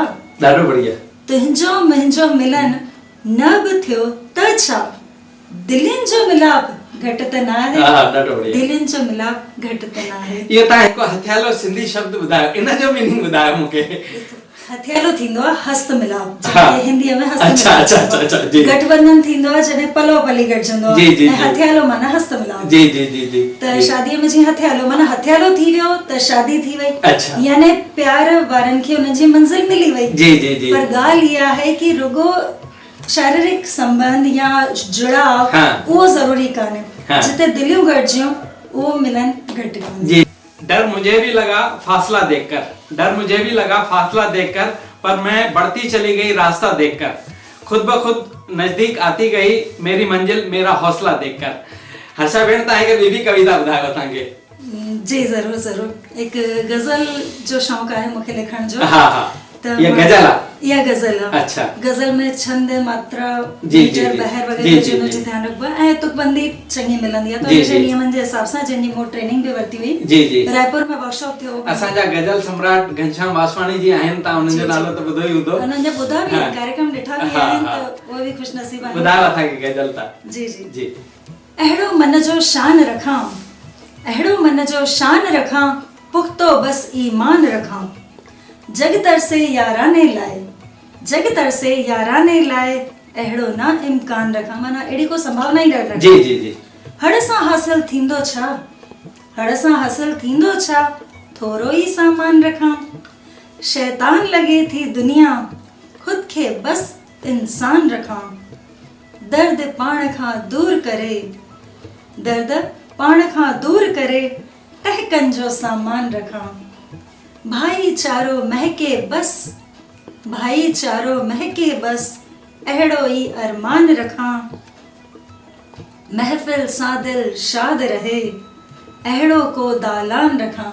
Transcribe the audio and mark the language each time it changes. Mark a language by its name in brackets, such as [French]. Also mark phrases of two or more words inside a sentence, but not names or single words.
[Sindhi] ॾाढो बढ़िया। तुंहिंजो मुंहिंजो मिलन न बि थियो त छा, दिलियुनि जो मिलाप घटि त न आहे। दिलियुनि जो मिलाप घटि त न आहे। इहो तव्हां हिकु हथियालो सिंधी शब्द ॿुधायो, इन जो मीनिंग ॿुधायो मूंखे। हथियालो थींदो आहे हस्त मिलाप, हिंदीअ में हस्त मिलाप। गठबंधन थींदो आहे जॾहिं पलो पली गॾजंदो आहे, ऐं हथियालो माना हस्त मिलाप। त शादीअ में जीअं हथियालो माना हथियालो थी वियो त शादी थी वई, यानी प्यार वारनि खे उन्हनि जी मंज़िल मिली वई। पर ॻाल्हि इहा आहे कि रुगो शारीरिक संबंध या जुड़ाव वो जरूरी काने, जिते दिलियों गठजियों वो मिलन घट जी। [Hindi] डर मुझे भी लगा फासला देखकर, डर मुझे भी लगा फासला देखकर, पर मैं बढ़ती चली गई रास्ता देखकर, खुद ब खुद नजदीक आती गई मेरी मंजिल मेरा हौसला देखकर। [Sindhi] हर्षा भेण तव्हां हिकु ॿी बि कविता ॿुधायो असांखे। जी ज़रूर ज़रूर। एक गज़ल जो शौक़ आहे मूंखे लिखण जो। हा हा, ये गज़ल आहे। या गज़ल आहे। अच्छा। गज़ल में छंद मात्रा मीटर बहर वग़ैरह जो नो ध्यान रखबो ऐं तुकबंदी चङी मिलंदी आहे। तो हिन नियमन जे हिसाब सां जंहिंजी मूं ट्रेनिंग बि वरिती हुई। जी जी। रायपुर में वर्कशॉप थियो। असांजा गज़ल सम्राट घनश्याम वासवाणी जी आहिनि, तव्हां उन्हनि जो नालो त ॿुधो ई हूंदो। उन्हनि जा ॿुधा बि कार्यक्रम ॾिठा बि आहिनि, त उहे बि ख़ुशनसीब आहिनि। ॿुधायो असांखे गज़ल त। जी जी जी। अहिड़ो मन जो शान रखां, अहिड़ो मन जो शान रखां, पुख्तो बस ईमान रखां, जग तरसे याराने लाए, जग तरसे याराने लाए, अहिड़ो ना इम्कान रखां। माना अहिड़ी को संभावना ई न रखां। जी जी जी। हड़ सां हासिल थींदो छा, हड़ सां हासिल थींदो छा, थोरो ई सामान रखां, शैतान लॻे थी दुनिया, खुद खे बस इंसान रखां, दर्द पाण खां दूर करे, दर्द पाण खां दूर करे, टहकन जो सामान रखां, भाईचारो महके बस, भाईचारो महके बस, अहिड़ो ई अरमान रखां, महफ़िल सां दिल शाद रहे, अहिड़ो को दालान रखां।